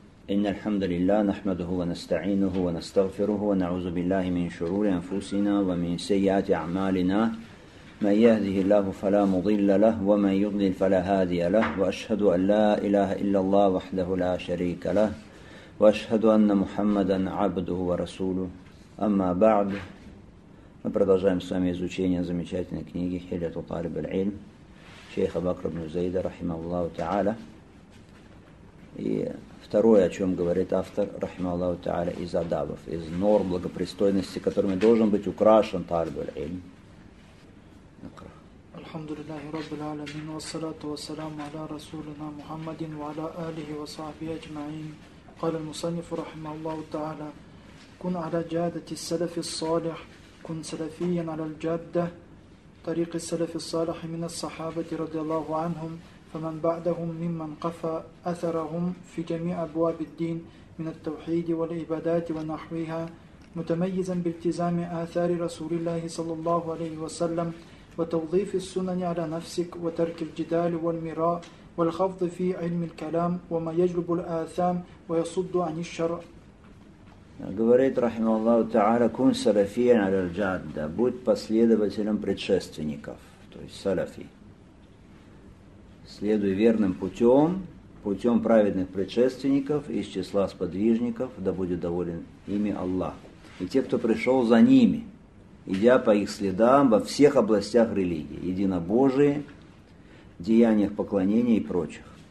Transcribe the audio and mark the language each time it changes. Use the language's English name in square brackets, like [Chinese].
[Arabic] إن الحمد لله نحمده ونستعينه ونستغفره ونعوذ بالله من شرور أنفسنا ومن سيئات أعمالنا، من يهده الله فلا مضل له ومن يضلل فلا هادي له، وأشهد أن لا إله إلا الله وحده لا شريك له، وأشهد أن محمدا عبده ورسوله. أما بعد، [Russian] мы продолжаем с вами изучение замечательной книги Хилят Уталиб аль-Илм шейха Бакр ибн Зайда [Arabic] рахимаху тааля. [Russian] И второе, о чем говорит автор, [Arabic] рахимаху тааля, [Russian] из адабов, из норм благопристойности, которыми должен быть украшен талиб аль-Илм. [Arabic] الحمد لله رب العالمين والصلاة والسلام على رسولنا محمد وعلى آله وصحبه أجمعين. قال المصنف رحمه الله تعالى: كن على جادة السلف الصالح، كن سلفيا على الجادة طريق السلف الصالح من الصحابة رضي الله عنهم فمن بعدهم ممن قفى أثرهم في جميع أبواب الدين من التوحيد والعبادات ونحوها، متميزا بالتزام آثار رسول الله صلى الله عليه وسلم وتوظيف السنن على نفسك وترك الجدال والمراء والخفض في علم الكلام وما يجلب الآثام ويصد عن الشر. [Russian] Говорит [Arabic] رحمه الله تعالى: كن سلفيا على الجادة. [Russian] Будь последователем предшественников, то есть салафи. Следуй верным путем, путем праведных предшественников из числа сподвижников, да будет доволен ими Аллах и те, кто пришел за ними, идя по их следам во всех областях религии, единобожие, деяниях поклонения и прочих.